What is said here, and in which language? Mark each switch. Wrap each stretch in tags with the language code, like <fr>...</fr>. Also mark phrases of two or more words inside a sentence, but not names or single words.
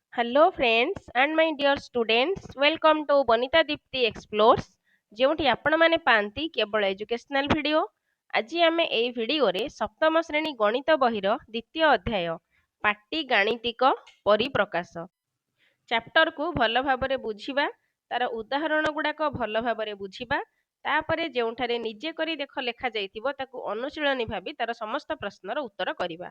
<en>Hello friends and my dear students, welcome to Bonita Dipti Explores,</en> <or>ଯେଉଁଠି ଆପଣମାନେ ପାଆନ୍ତି କେବଳ</or> <en>educational video.</en> <or>ଆଜି ଆମେ ଏହି ଭିଡ଼ିଓରେ ସପ୍ତମ ଶ୍ରେଣୀ ଗଣିତ ବହିର ଦ୍ୱିତୀୟ ଅଧ୍ୟାୟ ପାଟି ଗାଣିତିକ ପରିପ୍ରକାଶ ଚାପ୍ଟରକୁ ଭଲ ଭାବରେ ବୁଝିବା, ତାର ଉଦାହରଣ ଗୁଡ଼ାକ ଭଲ ଭାବରେ ବୁଝିବା, ତାପରେ ଯେଉଁଠାରେ ନିଜେ କରି ଦେଖ ଲେଖାଯାଇଥିବ ତାକୁ ଅନୁଶୀଳନୀ ଭାବି ତାର ସମସ୍ତ ପ୍ରଶ୍ନର ଉତ୍ତର କରିବା।</or>